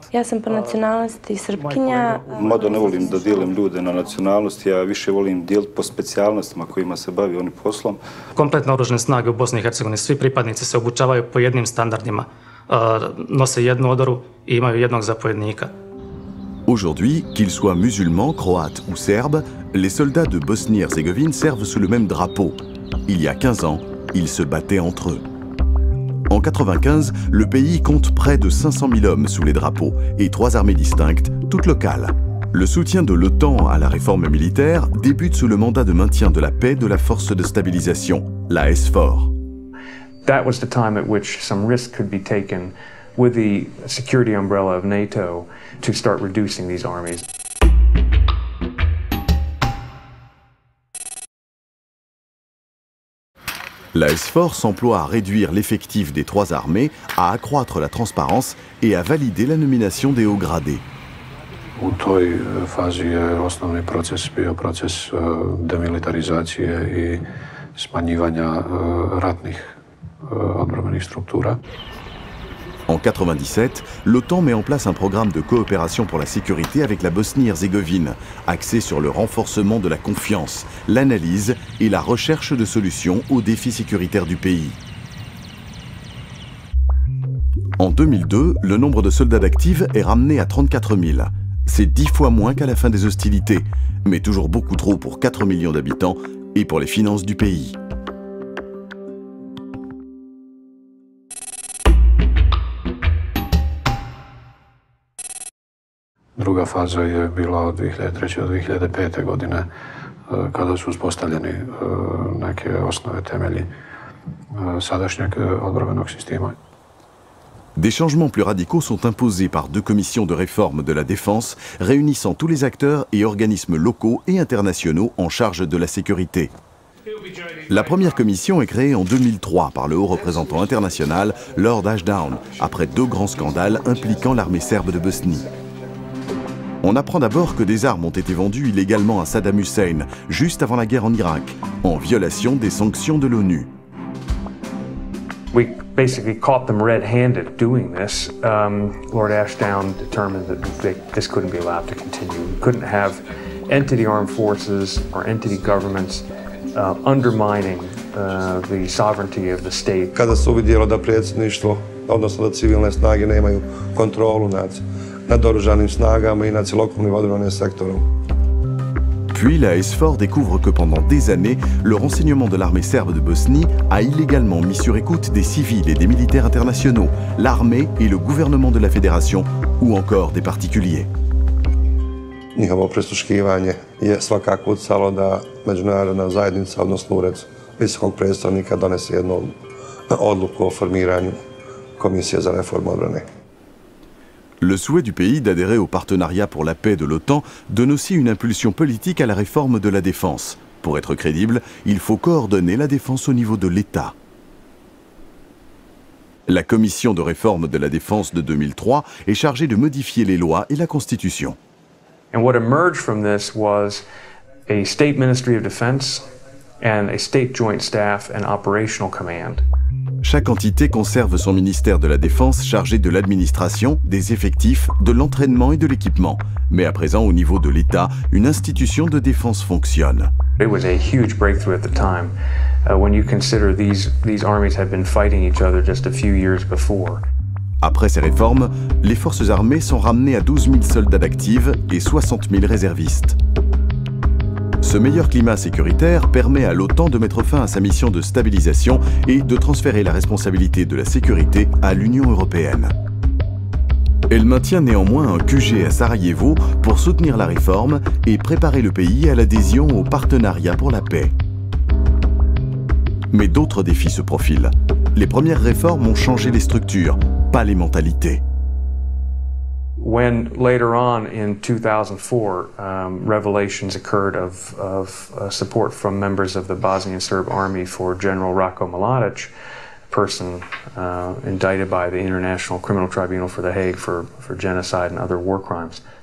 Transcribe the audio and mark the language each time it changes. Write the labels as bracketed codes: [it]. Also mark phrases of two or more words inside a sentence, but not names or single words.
[bs] Ja sam po nacionalnosti Srpkinja. Mada ne volim da dijelim ljude na nacionalnosti, ja više volim dijeliti po specijalnostima kojima se bavi oni poslom. Kompletne oružane snage u Bosni i Hercegovini, svi pripadnici se obučavaju po jednim standardima. Nose jednu odoru i imaju jednog zapovjednika. [fr] Aujourd'hui, qu'ils soient musulmans, croates ou serbes, les soldats de Bosnie-Herzégovine servent sous le même drapeau. Il y a 15 ans, ils se battaient entre eux. En 1995, le pays compte près de 500 000 hommes sous les drapeaux et 3 armées distinctes, toutes locales. Le soutien de l'OTAN à la réforme militaire débute sous le mandat de maintien de la paix de la force de stabilisation, la SFOR. [en] That was the time at which some risk could be taken with the security umbrella of NATO to start reducing these armies. [fr] La SFOR s'emploie à réduire l'effectif des 3 armées, à accroître la transparence et à valider la nomination des hauts gradés. [bs] U toj fazi je osnovni proces bio proces demilitarizacije i smanjivanja ratnih odbrambenih struktura. [fr] En 1997, l'OTAN met en place un programme de coopération pour la sécurité avec la Bosnie-Herzégovine, axé sur le renforcement de la confiance, l'analyse et la recherche de solutions aux défis sécuritaires du pays. En 2002, le nombre de soldats d'actifs est ramené à 34 000. C'est 10 fois moins qu'à la fin des hostilités, mais toujours beaucoup trop pour 4 millions d'habitants et pour les finances du pays. [bs] Druga faza je bila od 2003. do 2005. godine kada su uspostavljeni neke osnove temelji sadašnjeg odbrambenog sistema. [fr] Des changements plus radicaux sont imposés par 2 commissions de réforme de la défense réunissant tous les acteurs et organismes locaux et internationaux en charge de la sécurité. La première commission est créée en 2003 par le haut représentant international Lord Ashdown, après 2 grands scandales impliquant l'armée serbe de Bosnie. On apprend d'abord que des armes ont été vendues illégalement à Saddam Hussein, juste avant la guerre en Irak, en violation des sanctions de l'ONU. [en] We basically caught them red-handed doing this. Lord Ashdown determined that this couldn't be allowed to continue. We couldn't have entity armed forces or entity governments undermining the sovereignty of the state. [bs] Kada se uvidjelo da predsjedništvo, odnosno da civilne snage nemaju kontrolu nad oružanim snagama i nad cjelokupnim odbrambenim sektorom. [fr] Puis la SFOR découvre que pendant des années, le renseignement de l'armée serbe de Bosnie a illégalement mis sur écoute des civils et des militaires internationaux, l'armée et le gouvernement de la fédération, ou encore des particuliers. [bs] Njihovo prisluškivanje je svakako utjecalo da međunarodna zajednica, odnosno ured visokog predstavnika, donese jednu odluku o formiranju komisije za reformu odbrane. [fr] Le souhait du pays d'adhérer au partenariat pour la paix de l'OTAN donne aussi une impulsion politique à la réforme de la défense. Pour être crédible, il faut coordonner la défense au niveau de l'État. La commission de réforme de la défense de 2003 est chargée de modifier les lois et la Constitution. [en] And what emerged from this was a state ministry of defense and a state joint staff and operational command. [fr] Chaque entité conserve son ministère de la Défense chargé de l'administration, des effectifs, de l'entraînement et de l'équipement. Mais à présent, au niveau de l'État, une institution de défense fonctionne. [en] It was a huge breakthrough at the time when you consider these armies had been fighting each other just a few years before. [fr] Après ces réformes, les forces armées sont ramenées à 12 000 soldats d'actifs et 60 000 réservistes. Ce meilleur climat sécuritaire permet à l'OTAN de mettre fin à sa mission de stabilisation et de transférer la responsabilité de la sécurité à l'Union européenne. Elle maintient néanmoins un QG à Sarajevo pour soutenir la réforme et préparer le pays à l'adhésion au partenariat pour la paix. Mais d'autres défis se profilent. Les premières réformes ont changé les structures, pas les mentalités. [en] When later on in 2004, revelations occurred of support from members of the Bosnian Serb army for General Ratko Mladic, a person indicted by the International Criminal Tribunal for The Hague for genocide and other war crimes.